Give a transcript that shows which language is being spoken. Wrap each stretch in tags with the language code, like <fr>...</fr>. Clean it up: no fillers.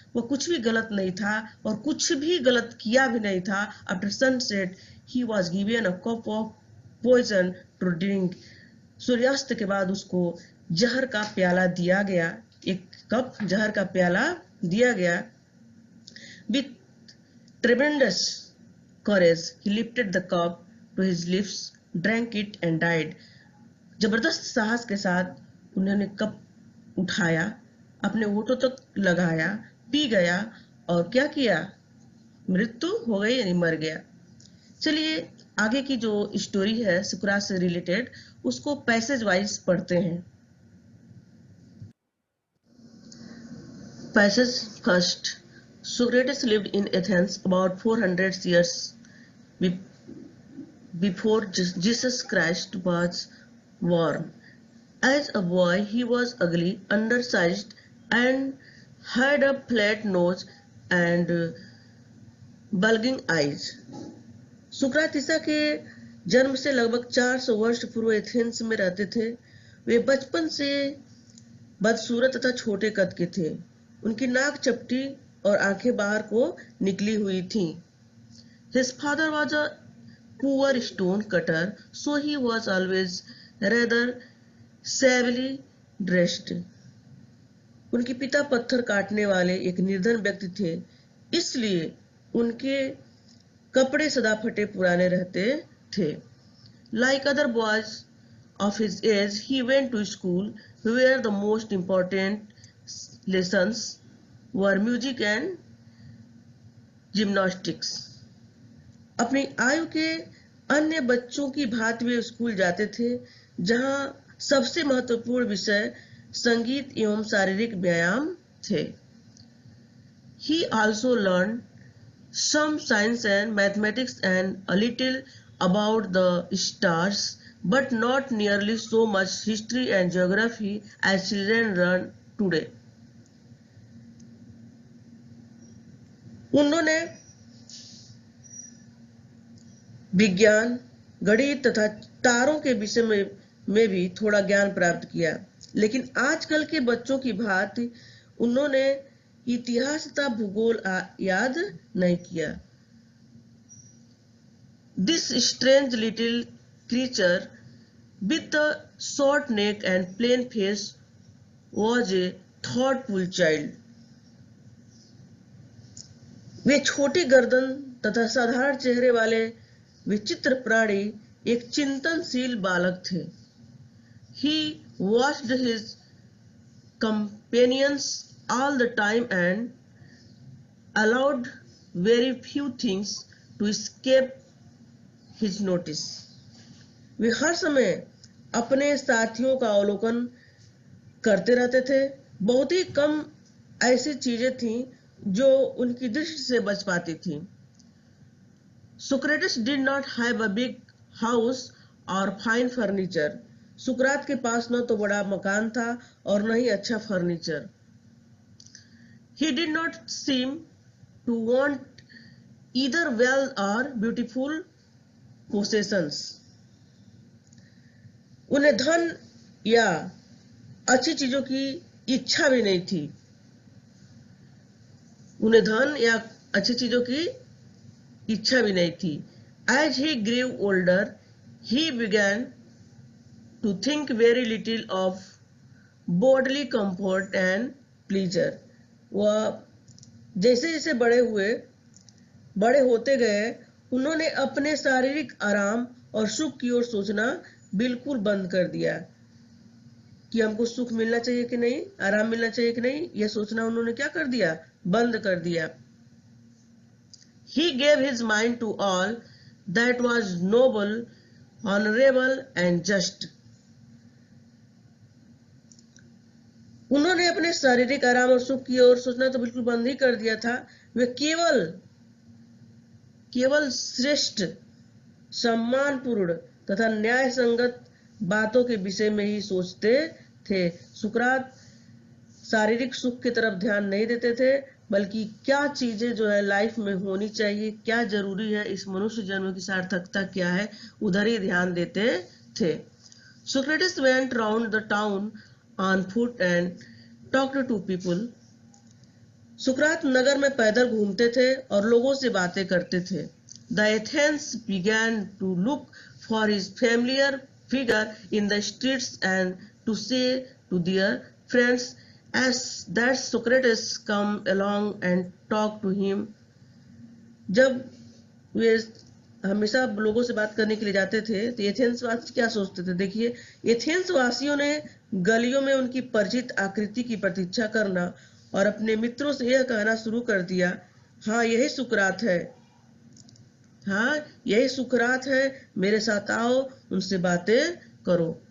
<hi>वो कुछ भी गलत नहीं था और कुछ भी गलत किया भी नहीं था।</hi> <en>After sunset he was given a cup of poison to drink.</en> <hi>सूर्यास्त के बाद उसको जहर का प्याला दिया गया, एक कप जहर का प्याला दिया गया।</hi> <en>With tremendous courage he lifted the cup to his lips, drank it and died।</en> <hi>जबरदस्त साहस के साथ उन्होंने कप उठाया, अपने होठों तक लगाया, पी गया और क्या किया? मृत्यु हो गई, यानी मर गया। चलिए आगे की जो स्टोरी है सुकरात से रिलेटेड, उसको पैसेज वाइज पढ़ते हैं।</hi> <en>Passage first. Socrates lived in Athens about 400 years before Jesus Christ was born। As a boy, he was ugly, undersized, and had a flat nose and bulging eyes।</en> <hi>सुक्रातिसा के जन्म से लगभग 400 वर्ष पूर्व Athens में रहते थे। वे बचपन से बदसूरत तथा छोटे कद के थे। उनकी नाक चपटी और आंखें बाहर को निकली हुई थीं।</hi> <en>His father was a poor stone cutter, so he was always rather shabbily dressed।</en> <hi>उनके पिता पत्थर काटने वाले एक निर्धन व्यक्ति थे, इसलिए उनके कपड़े सदा फटे पुराने रहते थे।</hi> <en>Like other boys of his age, he went to school where the most important lessons were music and gymnastics।</en> <hi>अपनी आयु के अन्य बच्चों की भांति वे स्कूल जाते थे, जहां सबसे महत्वपूर्ण विषय संगीत एवं शारीरिक व्यायाम थे।</hi> <en>He also learned some science and mathematics and a little about the stars, but not nearly so much history and geography as children learn today।</en> <hi>उन्होंने विज्ञान, गणित तथा तारों के विषय में भी थोड़ा ज्ञान प्राप्त किया, लेकिन आजकल के बच्चों की भांति उन्होंने इतिहास तथा भूगोल याद नहीं किया।</hi> <en>This strange little creature with a short neck and plain face was a thoughtful child.</en> <hi>वे छोटी गर्दन तथा साधारण चेहरे वाले विचित्र प्राणी एक चिंतनशील बालक थे.</hi> <en>He watched his companions all the time and allowed very few things to escape his notice.</en> <hi>वे हर समय अपने साथियों का अवलोकन करते रहते थे. बहुत ही कम ऐसी चीजें थीं जो उनकी दृष्टि से बच पाती थी.</hi> <en>Socrates did not have a big house or fine furniture.</en> <hi>सुकरात के पास न तो बड़ा मकान था और न ही अच्छा furniture.</hi> <en>He did not seem to want either wealth or beautiful possessions.</en> <hi>उन्हें धन या अच्छी चीजों की इच्छा भी नहीं थी. उन्हें धन या अच्छी चीजों की इच्छा भी नहीं थी.</hi> <en>As he grew older, he began to think very little of bodily comfort and pleasure.</en> <hi>वह जैसे जैसे बड़े होते गए, उन्होंने अपने शारीरिक आराम और सुख की ओर सोचना बिल्कुल बंद कर दिया कि हमको सुख मिलना चाहिए कि नहीं, आराम मिलना चाहिए कि नहीं. यह सोचना उन्होंने क्या कर दिया, बंद कर दिया.</hi> <en>He gave his mind to all that was noble, honorable and just.</en> <hi>उन्होंने अपने शारीरिक आराम और सुख की ओर सोचना तो बिल्कुल बंद ही कर दिया था. वे केवल श्रेष्ठ, सम्मानपूर्ण तथा न्याय संगत बातों के विषय में ही सोचते थे. सुकरात शारीरिक सुख की तरफ ध्यान नहीं देते थे, बल्कि क्या चीजें जो है लाइफ में होनी चाहिए, क्या जरूरी है, इस मनुष्य जन्म की सार्थकता क्या है, उधर ही ध्यान देते थे.</hi> <en>Socrates went round the town on foot and talked to people.</en> <hi>सुकरात नगर में पैदल घूमते थे और लोगों से बातें करते थे.</hi> <en>The Athenians began to look for his familiar figure in the streets and to say to their friends as that Socrates come along and talk to him.</en> <hi>जब वे हमेशा लोगों से बात करने के लिए जाते थे तो एथेंस वासी क्या सोचते थे. देखिए, एथेंस वासियों ने गलियों में उनकी परिचित आकृति की प्रतीक्षा करना और अपने मित्रों से यह कहना शुरू कर दिया, हाँ यही सुकरात है, हाँ यही सुकरात है, मेरे साथ आओ, उनसे बातें करो.</hi>